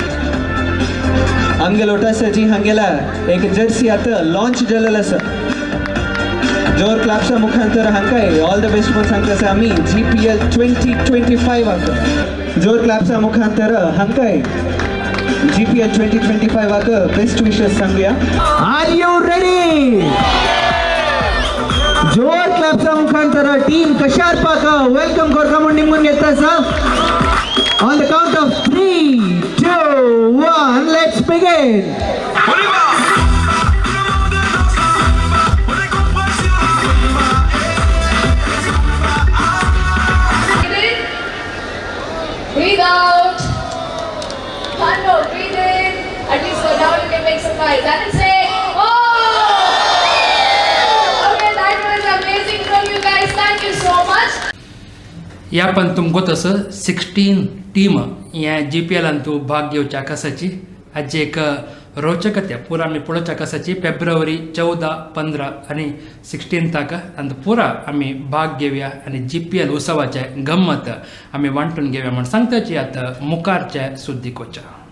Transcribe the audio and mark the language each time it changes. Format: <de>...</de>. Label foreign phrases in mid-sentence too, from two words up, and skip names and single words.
<kok>आमगे लोटासाची हांगेला एक जर्सी आता लॉन्च झालेला आसा जोर क्लॅप्सा मुखांतर हांकाय</kok> <en>all the best</en> <kok>म्हणून सांगता आसा आमी GPL 2025 आका जोर क्लॅप्सा मुखांतर हांकाय GPL 2025 आका</kok> <en>best wishes</en> <kok>सांगूया</kok> <en>are you ready</en> <kok>जोर क्लॅप्सा मुखांतर टीम कशार्पाक वेलकम करता म्हणून निमून घेता आसा</kok> <en>on the count of 3, 2, 1 let's begin Breathe out. One more. Breathe in. At least for now you can make some noise. And then say, oh! Okay, that was amazing from you guys. Thank you so much.</en> <kok>या पण तुमको तसं 16 टीम या GPL अंतू भाग घेवच्या कसाची आज एक रोचकत्या पुरा आम्ही पळोवच्या कसाची फेब्रुवारी 14, 15 आणि 16 ताका आणि पुरा आम्ही भाग घेवया आणि GPL उत्सवाचे गंमत आम्ही वांटून घेवया म्हणून सांगताची आता मुखारच्या सुद्दीकोच्या</kok>